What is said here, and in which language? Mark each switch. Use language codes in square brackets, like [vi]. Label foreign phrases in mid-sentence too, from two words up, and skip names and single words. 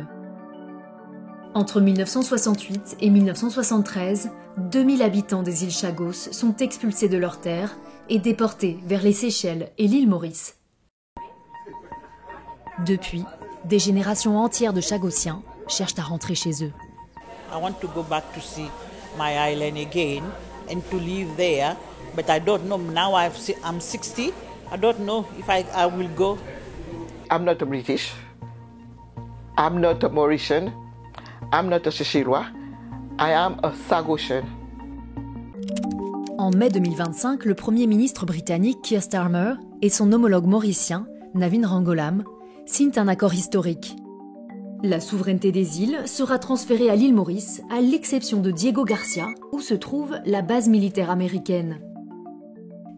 [fr] Entre 1968 et 1973, 2000 habitants des îles Chagos sont expulsés de leurs terres et déportés vers les Seychelles et l'île Maurice. Depuis, des générations entières de Chagossiens cherchent à rentrer chez eux. [en] I want to go back to see my island again and to live there, but I don't know. Now I'm 60. I don't know if I will go. I'm not a British. I'm not a Mauritian. I'm not a Seychellois. I am a Chagosian. [fr] En mai 2025, le Premier ministre britannique Keir Starmer et son homologue mauricien, Navin Rangolam, signent un accord historique. La souveraineté des îles sera transférée à l'île Maurice, à l'exception de Diego Garcia, où se trouve la base militaire américaine.